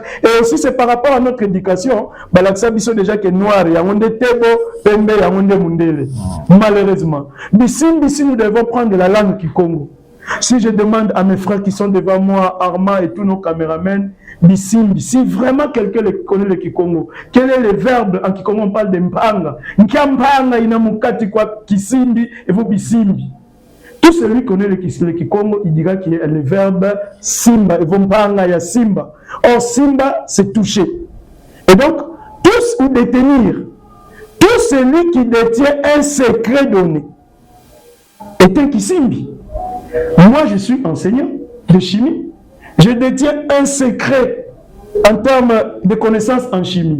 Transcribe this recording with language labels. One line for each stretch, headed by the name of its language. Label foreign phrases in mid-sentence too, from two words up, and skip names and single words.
French: Et aussi, c'est par rapport à notre éducation. Balaksabiso déjà que noir, il y a un tebo, pembe, il y a un mundele. Malheureusement. Bissimbi, nous devons prendre la langue Kikongo. Si je demande à mes frères qui sont devant moi, Armand et tous nos caméramens, Bisimbi, si vraiment quelqu'un connaît le Kikongo, quel est le verbe en Kikongo? On parle de mpanga.
Kongo: Nkiampanga inamukati kwa Kisimbi
French: et vous Bisimbi. Tout celui qui connaît le Kikongo, il dira qu'il y a le verbe simba et vous
Kongo: mpanga ya simba.
French: Or simba, c'est toucher. Et donc, tous ou détenir, tout celui qui détient un secret donné est un Kisimbi. Moi, je suis enseignant de chimie. Je détiens un secret en termes de connaissances en chimie.